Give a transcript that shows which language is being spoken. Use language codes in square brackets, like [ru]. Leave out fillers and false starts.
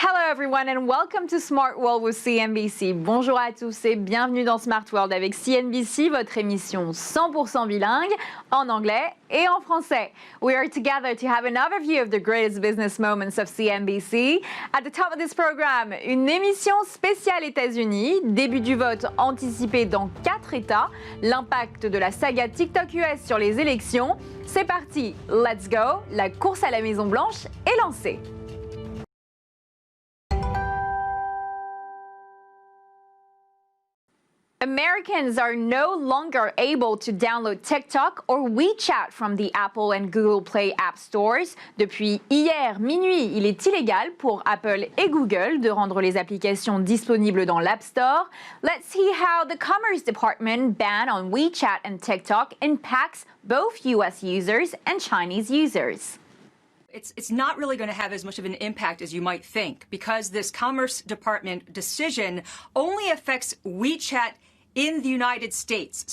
[en] everyone and welcome to Smart World with CNBC. [fr] Bonjour à tous et bienvenue dans Smart World avec CNBC, votre émission 100% bilingue en anglais et en français. [en] We are together to have an overview of the greatest business moments of CNBC. At the top of this program, [fr] une émission spéciale États-Unis, début du vote anticipé dans 4 États, l'impact de la saga TikTok US sur les élections. C'est parti, [en] let's go, [fr] la course à la Maison-Blanche est lancée. [en] Americans are no longer able to download TikTok or WeChat from the Apple and Google Play app stores. [fr] Depuis hier minuit, il est illégal pour Apple et Google de rendre les applications disponibles dans l'App Store. [en] Let's see how the Commerce Department ban on WeChat and TikTok impacts both US users and Chinese users. It's not really going to have as much of an impact as you might think because this Commerce Department decision only affects WeChat in the United States.